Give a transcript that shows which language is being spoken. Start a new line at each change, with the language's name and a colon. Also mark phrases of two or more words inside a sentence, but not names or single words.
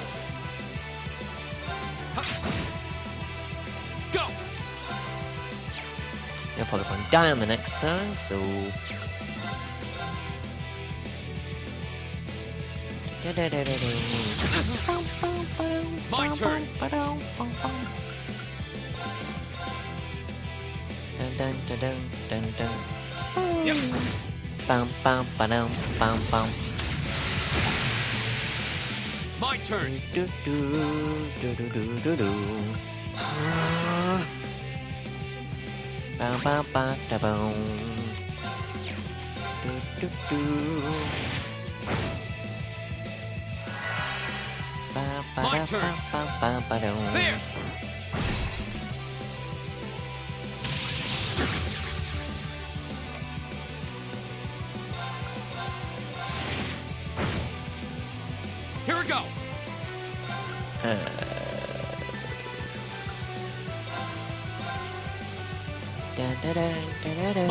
English: Go. You're probably going to die on the next turn, so... My turn. Dun dun dun dun dun dun. Yep. Bam bam ba-dum bam bam. My turn. Do do do do do do do. Bam bam ba da boom. Do do do. Ba ba My da turn. bam bam ba dum. There. Here we go. Dun, dun, dun, dun, dun, dun.